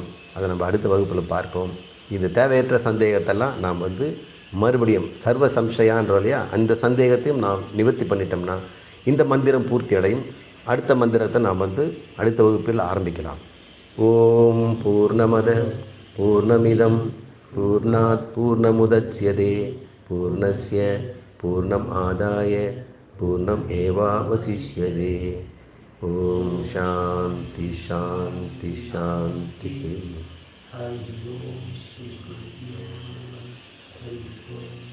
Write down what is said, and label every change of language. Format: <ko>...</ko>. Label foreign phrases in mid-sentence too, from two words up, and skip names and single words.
<ta>அதை நம்ம அடுத்த வகுப்பில் பார்ப்போம். இந்த தேவையற்ற சந்தேகத்தெல்லாம் நாம் மறுபடியும் சர்வ சம்சயான்றோம் இல்லையா, அந்த சந்தேகத்தையும் நாம் நிவர்த்தி பண்ணிட்டோம்னா இந்த மந்திரம் பூர்த்தி அடையும். அடுத்த மந்திரத்தை நாம் அடுத்த வகுப்பில் ஆரம்பிக்கலாம்.</ta> <sa>ॐ पूर्णमदः पूर्णमिदं पूर्णात् पूर्णमुदच्यते पूर्णस्य पूर्णम् आदाय पूर्णम् एवावशिष्यते. ॐ शान्तिः शान्तिः शान्तिः.</sa>